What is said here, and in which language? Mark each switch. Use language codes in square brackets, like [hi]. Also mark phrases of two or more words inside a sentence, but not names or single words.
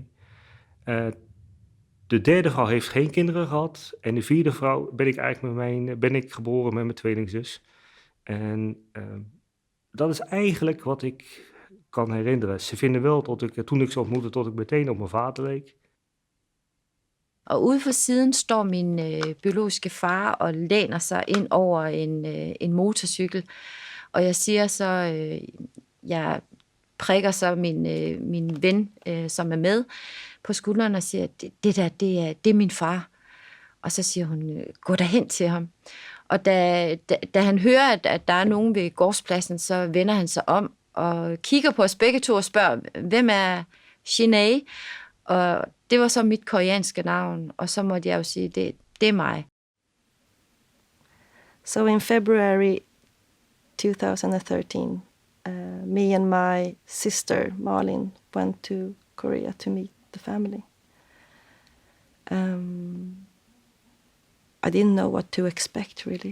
[nl] Eh, de derde vrouw heeft geen kinderen gehad. En de vierde vrouw ben ik geboren met mijn tweelingzus. En dat is eigenlijk wat ik kan herinneren. Ze vinden wel toen ik ze ontmoette, tot ik meteen op mijn vader leek. [da] Og ude for siden står min biologiske far og læner sig ind over en motorcykel. Og jeg siger så, jeg prikker så min ven, som er med, på skulderen og siger, det der, det er min far. Og så siger hun, gå derhen til ham. Og da han hører, at der er nogen ved gårdspladsen, så vender han sig om og kigger på os begge to og spørger, hvem er Sinead? Og det var så mit koreanske navn, og så måtte jeg jo sige, det er mig. [en] So in February 2013, me and my sister Malin went to Korea to meet the family. I didn't know what to expect, really.